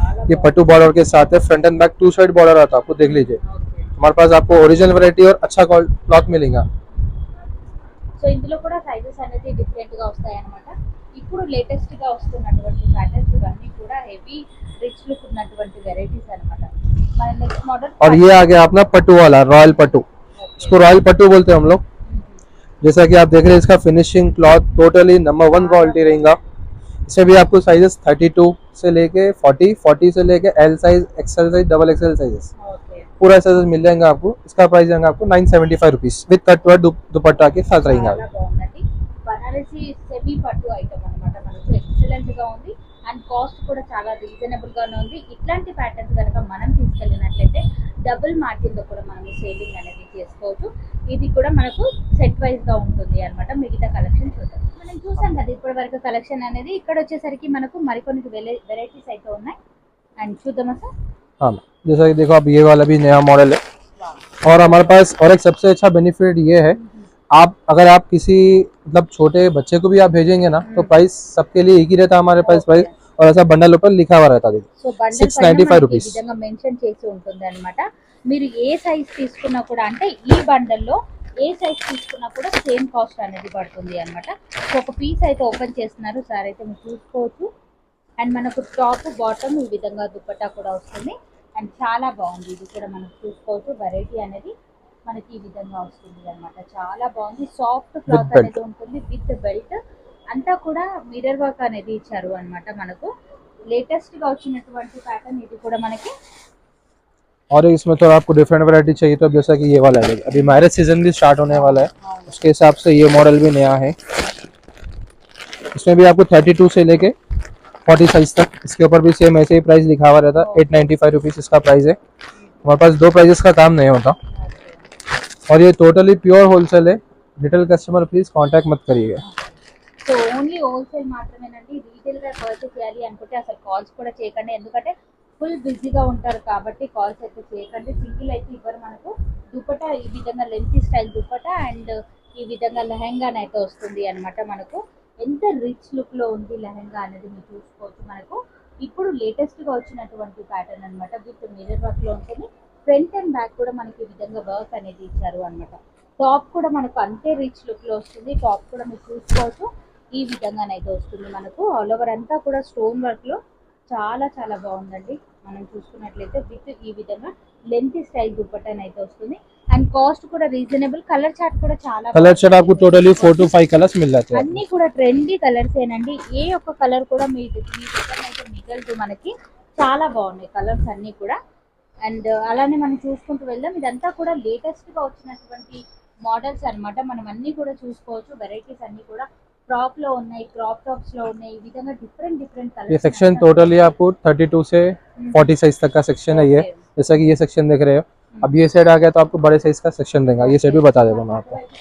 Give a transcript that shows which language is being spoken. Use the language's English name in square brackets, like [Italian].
[Hindi] ये पट्टू बॉर्डर के साथ है. Front end back 2 side border आता है आपको. देख लीजिए हमारे पास आपको ओरिजिनल वैरायटी और अच्छा क्लॉथ मिलेगा. [Telugu] సో ఇందులో కూడా సైజెస్ అనేది డిఫరెంట్ గా వస్తాయి అన్నమాట. ఇప్పుడు లేటెస్ట్ గా వస్తున్నటువంటి ప్యాటర్న్స్ ఇవన్నీ కూడా హెవీ రిచ్ లుక్ ఉన్నటువంటి వెరైటీస్ అన్నమాట. మన నెక్స్ట్ మోడల్ [Hindi] और ये आ गया अपना पट्टू वाला रॉयल पट्टू, इसको रॉयल पट्टू बोलते हैं हम लोग। जैसा कि आप देख रहे हैं इसका finishing cloth totally number 1 quality रहेगा। इसमें भी आपको साइजेस 32 से लेके 40, 40 से लेके L size, XL size, double XL sizes पूरा साइजेस मिल जाएंगे आपको। इसका प्राइस जाएगा आपको 975 रुपीज विद कट वर्क दुपट्टा के साथ रहेगा। [Telugu] బనారసి సెమీ పట్టు ఐటమ్ అన్నమాట, మనకు ఎక్సలెంట్ గా ఉంది అండ్ కాస్ట్ కూడా చాలా రీజనబుల్ గానే ఉంది. ఇట్లాంటి ప్యాటర్న్స్ కనుక మనం తీసుకెళ్ళినట్లయితే డబుల్ మార్జిన్ లో కూడా మనం సేవింగ్ అనేది చేసుకోవచ్చు. ఇది కూడా మనకు సెట్ వైజ్ గా ఉంటుంది అన్నమాట. మిగతా కలెక్షన్ చూద్దాం. మనం చూసాం కదా ఇప్పటి వరకు కలెక్షన్ అనేది. ఇక్కడ వచ్చేసరికి మనకు మరికొన్ని వెరైటీస్ అయితే ఉన్నాయి అండ్ చూద్దామా సార్? [Hindi] हाँ, जैसा कि देखो आप ये वाला भी नया मॉडल है और हमारे पास और एक सबसे अच्छा बेनिफिट ये है, आप अगर आप किसी मतलब छोटे बच्चे को भी आप भेजेंगे ना तो प्राइस सबके लिए एक ही रहता है हमारे पास प्राइस, और ऐसा बंडल ऊपर लिखा हुआ रहता है [Telugu] సో బండిల్ [Hindi] 695 रुपीज। [Telugu] ఈ విధంగా మెన్షన్ చేసి ఉంటుంది అన్నమాట. మీరు ఏ సైజ్ తీసుకున్నా కూడా అంటే ఈ బండల్లో ఏ సైజ్ తీసుకున్నా కూడా సేమ్ కాస్ట్ అనేది పడుతుంది అన్నమాట. సో ఒక పీస్ అయితే ఓపెన్ చేస్తున్నారు సార్, అయితే మీరు చూసుకోవచ్చు. అండ్ మనకు టాప్ బాటమ్ ఈ విధంగా దుపట్టా కూడా వస్తుంది అండ్ చాలా బాగుంది. ఇది కూడా మనం చూసుకోవచ్చు. వెరైటీ అనేది మనకి ఈ విధంగా వస్తుంది అన్నమాట. చాలా బాగుంది. సాఫ్ట్ క్లాత్ అనేది ఉంటుంది విత్ బెల్ట్. అంతా కూడా మిర్రర్ వర్క్ అనేది ఇచ్చారు అన్నమాట. మనకు లేటెస్ట్ గా వచ్చినటువంటి ప్యాటర్న్ ఇది కూడా మనకి. [Hindi] और इसमें तो आपको डिफरेंट वैरायटी चाहिए तो जैसा कि ये वाला है, अभी मैरिज सीजन भी स्टार्ट होने वाला है, उसके हिसाब से ये मॉडल भी नया है। इसमें भी आपको 32 से लेके 40 साइज तक, इसके ऊपर भी सेम ऐसे ही प्राइस लिखा हुआ रहता है। 895 रुपीज इसका प्राइस है। हमारे पास दो प्राइजेस का काम नहीं होता और ये टोटली प्योर होलसेल है। रिटेल कस्टमर प्लीज कांटेक्ट मत करिएगा। [Telugu] సో ఓన్లీ హోల్సేల్ మాత్రమేనండి. రీటైల్ గా పర్చేస్ చేయాలి అనుకుంటే అసలు కాల్స్ కూడా చేయకండి, ఎందుకంటే ఫుల్ బిజీగా ఉంటారు కాబట్టి కాల్స్ అయితే చేయకండి. సింగిల్ అయితే ఇవ్వరు. మనకు దుపట్టా ఈ విధంగా లెంతీ స్టైల్ దుపట్టా అండ్ ఈ విధంగా లెహంగా అయితే వస్తుంది అన్నమాట. మనకు ఎంత రిచ్ లుక్ లో ఉంది లెహంగా అనేది మీరు చూసుకోవచ్చు. మనకు ఇప్పుడు లేటెస్ట్ గా వచ్చినటువంటి ప్యాటర్న్ అన్నమాట. విత్ మిర్రర్ వర్క్ లో ఉంటుంది. ఫ్రంట్ అండ్ బ్యాక్ కూడా మనకి ఈ విధంగా వర్క్ అనేది ఇచ్చారు అన్నమాట. టాప్ కూడా మనకు అంతే రిచ్ లుక్ లో వస్తుంది. టాప్ కూడా మీరు చూసుకోవచ్చు. ఈ విధంగానైతే వస్తుంది. మనకు ఆల్ ఓవర్ అంతా కూడా స్టోన్ వర్క్ లో చాలా చాలా బాగుందండి. మనం చూసుకున్నట్లయితే విత్ ఈ విధంగా లెంతీ స్టైల్ దుపట్టానైతే వస్తుంది అండ్ కాస్ట్ కూడా రీజనబుల్. కలర్ చార్ట్ కూడా చాలా [Hindi] कलर चार्ट आपको टोटली 4 to 5 कलर्स मिल जाते हैं। [Telugu] అన్ని కూడా ట్రెండీ కలర్స్ ఏనండి. ఏ ఒక్క కలర్ కూడా మీ దగ్గర అయితే మిగలదు. మనకి చాలా బాగున్నాయి కలర్స్ అన్ని కూడా. అండ్ అలానే మనం చూసుకుంటూ వెళ్దాం. ఇదంతా కూడా లేటెస్ట్ గా వచ్చినటువంటి మోడల్స్ అన్నమాట. మనం అన్ని కూడా చూసుకోవచ్చు. వెరైటీస్ అన్ని కూడా फ्रॉक లో ఉన్నాయి, క్రాప్ టాప్స్ లో ఉన్నాయి. ఈ విధంగా [English] Different colours. [Hindi] ये सेक्शन टोटली आपको 32 से 40 साइज तक का सेक्शन है ये। जैसा कि ये सेक्शन देख रहे हो, अब ये सेट आ गया तो आपको बड़े साइज का सेक्शन देगा। ये सेट भी बता देता हूँ मैं आपको।